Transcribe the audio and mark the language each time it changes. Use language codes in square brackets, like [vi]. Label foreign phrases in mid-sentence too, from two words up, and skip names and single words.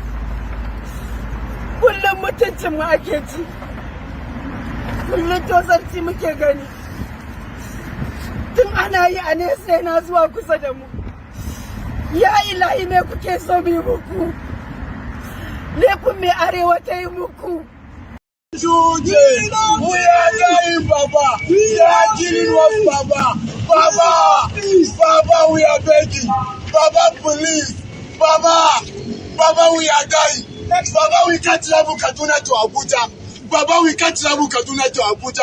[ha] Kullum mutuncinmu ake ci. Kullum tozarci muke gani. Tun ana yi a nesa yana zuwa kusa da mu. Ya ilahi me kuke so mu yi muku? Laifin me arewa ta yi muku? [en] We are dying, Baba. We are killing us, Baba. Baba, Baba, we are begging. Baba, police. Baba, Baba, we are dying. Baba, we can't travel Kaduna to Abuja. Baba, we can't travel Kaduna to Abuja.